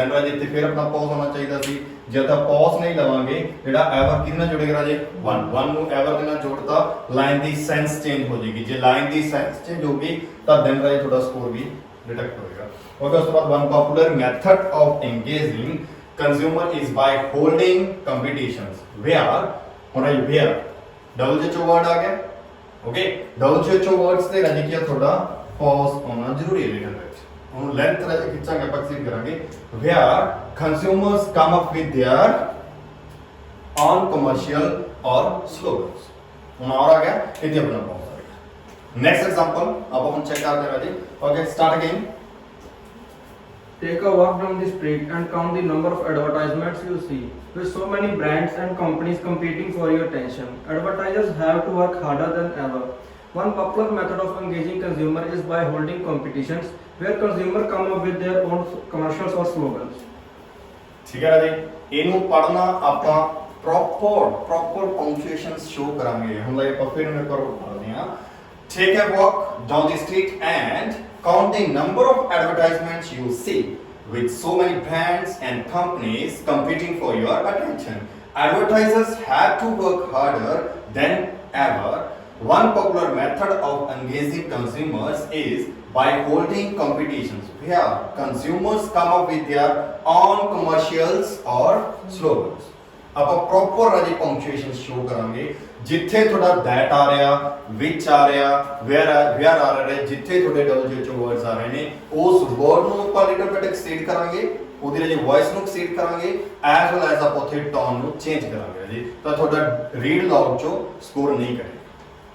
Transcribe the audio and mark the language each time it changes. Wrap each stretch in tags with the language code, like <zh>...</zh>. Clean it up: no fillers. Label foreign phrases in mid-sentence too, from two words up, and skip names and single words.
<pa>ਦੈਨ ਰਾਜੇ ਇੱਥੇ ਫਿਰ ਆਪਣਾ ਪੌਜ਼ ਹੋਣਾ ਚਾਹੀਦਾ ਸੀ। ਜੇ ਤਾਂ ਪੌਜ਼ ਨਹੀਂ ਲਵਾਂਗੇ, ਜਿਹੜਾ ਐਵਰ ਕਿਹਦੇ ਨਾਲ ਜੁੜੇਗਾ ਰਾਜੇ, 1 ਨੂੰ ਐਵਰ ਦੇ ਨਾਲ ਜੋੜਤਾ, ਲਾਈਨ ਦੀ</pa> <en>sense change</en> <pa>ਹੋ ਜਾਏਗੀ। ਜੇ ਲਾਈਨ ਦੀ</pa> <en>sense change</en> <pa>ਹੋਗੀ ਤਾਂ ਦੈਨ ਰਾਜੇ ਤੁਹਾਡਾ ਸਕੋਰ ਵੀ ਡਿਟੈਕਟ ਹੋਏਗਾ।</pa> <en>ਓਕੇ,</en> <pa>ਉਸ ਤੋਂ ਬਾਅਦ</pa> <en>one popular method of engaging consumer is by holding competitions where,</en> <pa>ਹੁਣ ਰਾਜੇ</pa> <en>where WHO word</en> <pa>ਆ ਗਿਆ। ਓਕੇ,</pa> <en>WHO words</en> <pa>ਤੇ ਰਾਜੇ ਕੀ ਆ ਤੁਹਾਡਾ ਪੌਜ਼ ਹੋਣਾ ਜ਼ਰੂਰੀ ਹੈ ਲਿਖਣ ਵਿੱਚ। ਹੁਣ ਲੈਂਥ ਰਾਜੇ ਖਿੱਚਾਂਗੇ, ਆਪਾਂ ਕਲੀਅਰ ਕਰਾਂਗੇ।</pa> <en>where consumers come up with their own commercial or slogans।</en> <hi>ਹੁਣ और आ गया,</hi> <pa>ਇੱਥੇ ਆਪਣਾ ਪੌਜ਼ ਆ ਗਿਆ।</pa> <en>next example</en> <pa>ਆਪਾਂ ਹੁਣ ਚੈੱਕ ਕਰਦੇ ਹਾਂ ਰਾਜੇ।</pa> <en>okay, start again. Take a walk down the street and count the number of advertisements you see. With so many brands and companies competing for your attention, advertisers have to work harder than ever. One popular method of engaging consumer is by holding competitions where consumers come up with their own commercials or slogans.</en> <pa>ਠੀਕ ਹੈ ਰਾਜੇ, ਇਹਨੂੰ ਪੜਨਾ ਆਪਾਂ</pa> <en>proper punctuations show</en> <pa>ਕਰਾਂਗੇ। ਹੁਣ ਲਈ ਆਪਾਂ ਫਿਰ ਮੇਰੇ ਕੋਲ ਪੜ੍ਹਦੇ ਹਾਂ।</pa> <en>Take a walk down the street and count the number of advertisements you see. With so many brands and companies competing for your attention, advertisers have to work harder than ever. One popular method of engaging consumers is by holding competitions where consumers come up with their own commercials or slogans.</en> <pa>ਆਪਾਂ ਪ੍ਰੋਪਰ ਰਾਜੀ</pa> <en>punctuation show</en> <pa>ਕਰਾਂਗੇ। ਜਿੱਥੇ ਤੁਹਾਡਾ ਦੈਟ ਆ ਰਿਹਾ, ਵਿਚ ਆ ਰਿਹਾ, ਵੇਅਰ ਆ ਰਿਹਾ, ਜਿੱਥੇ ਤੁਹਾਡੇ</pa> <en>WHO words</en> <pa>ਆ ਰਹੇ ਨੇ, ਉਸ ਵਰਡ ਨੂੰ ਆਪਾਂ</pa> <en>little bit exceed</en> <pa>ਕਰਾਂਗੇ, ਉਹਦੀ ਰਾਜੀ ਵੌਇਸ ਨੂੰ ਐਕਸੀਡ ਕਰਾਂਗੇ,</pa> <en>as well as</en> <pa>ਆਪਾਂ ਉੱਥੇ ਟੋਨ ਨੂੰ ਚੇਂਜ ਕਰਾਂਗੇ ਜੀ, ਤਾਂ ਤੁਹਾਡਾ</pa> <en>read aloud</en> <pa>ਚੋਂ ਸਕੋਰ ਨਹੀਂ ਕਰੇਗਾ।</pa>